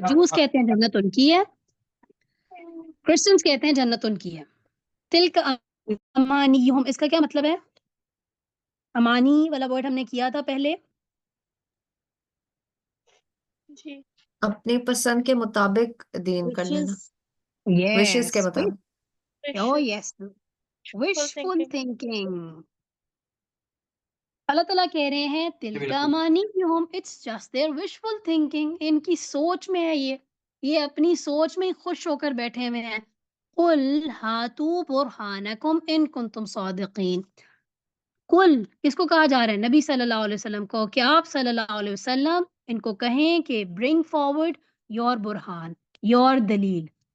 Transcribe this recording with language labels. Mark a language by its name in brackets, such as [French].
[Urdu] Jews کہتے ہیں جنت ان کی ہے، کرسچنز کہتے ہیں جنت ان کی ہے. [Arabic] تلک امانیہم، [Urdu] اس کا کیا مطلب ہے؟ امانی والا ورڈ ہم نے کیا تھا پہلے. جی اپنی پسند کے مطابق دین کر لینا، وشز کے مطابق. [English] Yes wishful thinking. [Urdu] اللہ تعالیٰ کہہ رہے ہیں [Arabic] تلک امانیہم، [English] It's just there wishful thinking. [Urdu] ان کی سوچ میں ہے، یہ اپنی سوچ میں ہی خوش ہو کر بیٹھے ہوئے ہیں. [Arabic] قل ہاتوا برہانکم ان کنتم صادقین. [Urdu] کل کس کو کہا جا رہا ہے؟ نبی صلی اللہ علیہ وسلم کو، کہ آپ صلی اللہ علیہ وسلم ان کو کہیں کہ [English] Bring forward your برہان، your دلیل.